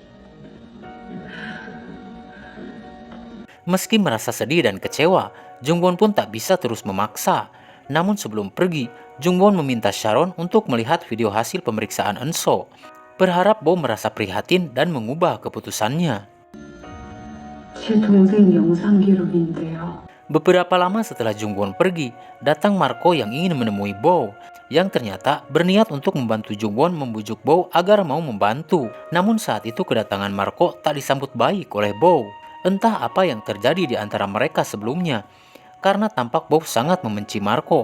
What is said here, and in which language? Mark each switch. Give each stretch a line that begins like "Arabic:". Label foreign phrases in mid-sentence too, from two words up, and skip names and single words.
Indonesian: Meski merasa sedih dan kecewa, Jungwon pun tak bisa terus memaksa. Namun sebelum pergi, Jungwon meminta Sharon untuk melihat video hasil pemeriksaan Enso, berharap Bo merasa prihatin dan mengubah keputusannya.
Korean: 제 동생 영상 기록인데요.
Indonesian: Beberapa lama setelah Jungwon pergi, datang Marco yang ingin menemui Bo, yang ternyata berniat untuk membantu Jungwon membujuk Bo agar mau membantu. Namun saat itu kedatangan Marco tak disambut baik oleh Bo. Entah apa yang terjadi di antara mereka sebelumnya, karena tampak Bo sangat membenci Marco.